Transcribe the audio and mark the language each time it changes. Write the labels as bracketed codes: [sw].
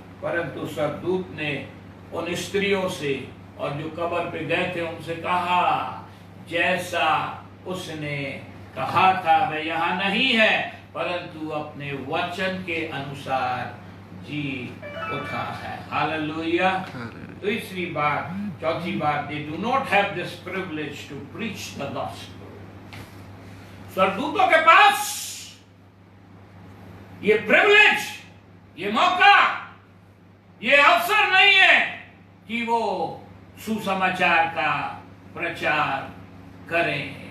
[hi] परंतु स्वर्गदूत ने उन स्त्रियों से और जो कब्र पे गए थे उनसे कहा जैसा उसने कहा था वह यहाँ नहीं है, परंतु अपने वचन के अनुसार जी उठा है। हालेलुया। तीसरी बात, चौथी बात, [en] they do not have this privilege to preach the gospel। [hi] स्वर्गदूतों के पास ये प्रिविलेज, ये मौका, ये अवसर नहीं है कि वो सुसमाचार का प्रचार करें।